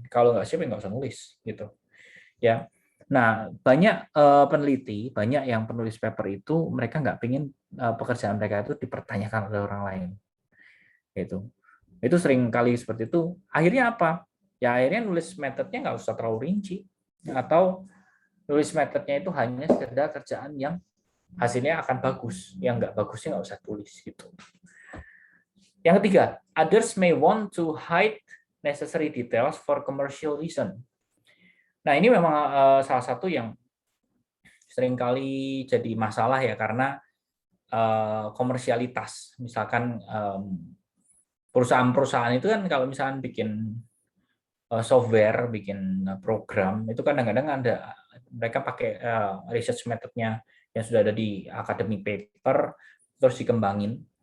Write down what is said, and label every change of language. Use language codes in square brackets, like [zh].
[id] Kalau nggak siap ya nggak usah nulis gitu. Ya. Nah, banyak peneliti, banyak yang penulis paper itu mereka nggak pengen pekerjaan mereka itu dipertanyakan oleh orang lain. Itu sering kali seperti itu. Akhirnya apa? Ya akhirnya nulis metodenya nggak usah terlalu rinci, atau nulis metodenya itu hanya sekedar kerjaan yang hasilnya akan bagus, yang nggak bagusnya nggak usah tulis gitu. Yang ketiga, [en] others may want to hide necessary details for commercial reason. [id] Nah, ini memang salah satu yang seringkali jadi masalah ya, karena komersialitas. Misalkan perusahaan-perusahaan itu kan kalau misalkan bikin software, bikin program, itu kadang-kadang ada mereka pakai research methodnya yang sudah ada di academic paper, terus dikembangin.